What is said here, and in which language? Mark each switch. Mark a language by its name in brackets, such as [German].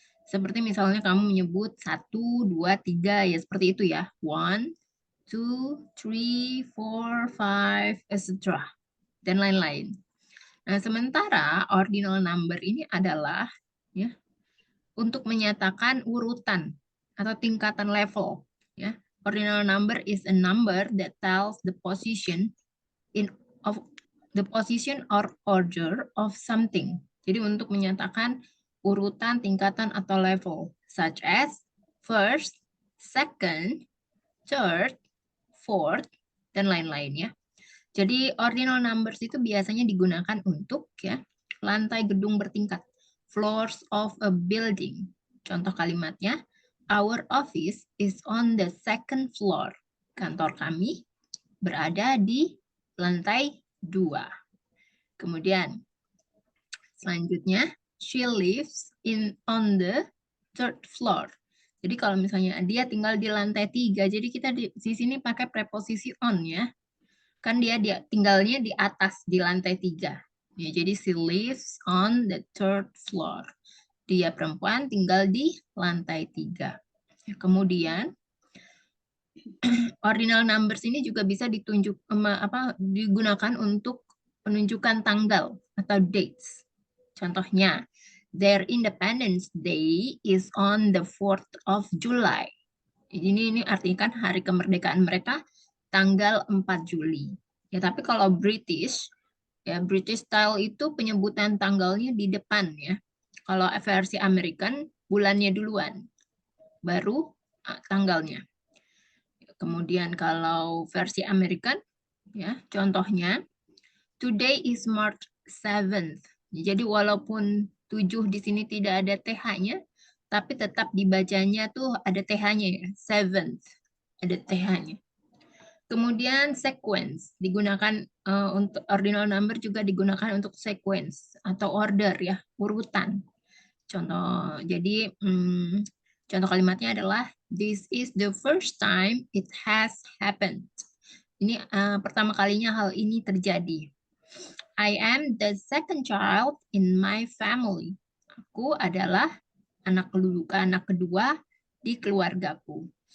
[Indonesian] Seperti misalnya kamu menyebut 1, 2, 3 ya seperti itu ya. 1, 2, 3, 4, 5, etc. Dan lain-lain. Nah, sementara ordinal number ini adalah ya untuk menyatakan urutan atau tingkatan level. [English] Ya, ordinal number is a number that tells the position in of the position or order of something. [Indonesian] Jadi untuk menyatakan urutan, tingkatan atau level, [English] such as first, second, third, fourth, [Indonesian] dan lain-lain ya. Jadi ordinal numbers itu biasanya digunakan untuk ya lantai gedung bertingkat, [English] floors of a building. [Indonesian] Contoh kalimatnya, [English] our office is on the second floor. [Indonesian] Kantor kami berada di lantai 2. Kemudian selanjutnya, [English] she lives on the third floor. [Indonesian] Jadi kalau misalnya dia tinggal di lantai 3, jadi kita di sini pakai preposisi on ya. Kan dia tinggalnya di atas di lantai 3. Ya, jadi [English] she lives on the third floor. [Indonesian] Dia perempuan tinggal di lantai 3. Ya, kemudian ordinal numbers ini juga bisa digunakan untuk penunjukan tanggal atau dates. Contohnya, [English] their Independence Day is on the 4th of July. [Indonesian] Ini artinya kan hari kemerdekaan mereka tanggal 4 Juli. Ya, tapi kalau British, ya British style itu penyebutan tanggalnya di depan ya. Kalau versi American, bulannya duluan, baru tanggalnya. Kemudian kalau versi American, ya contohnya, [English] today is March 7th. [Indonesian] Jadi walaupun 7 di sini tidak ada TH-nya, tapi tetap dibacanya tuh ada TH-nya ya, 7th. Ada TH-nya. Kemudian sequence digunakan untuk ordinal number juga digunakan untuk sequence atau order ya, urutan. Contoh, jadi contoh kalimatnya adalah [English] this is the first time it has happened. [Indonesian] Ini pertama kalinya hal ini terjadi. [English] I am the second child in my family. [Indonesian] Aku adalah anak kedua di keluargaku.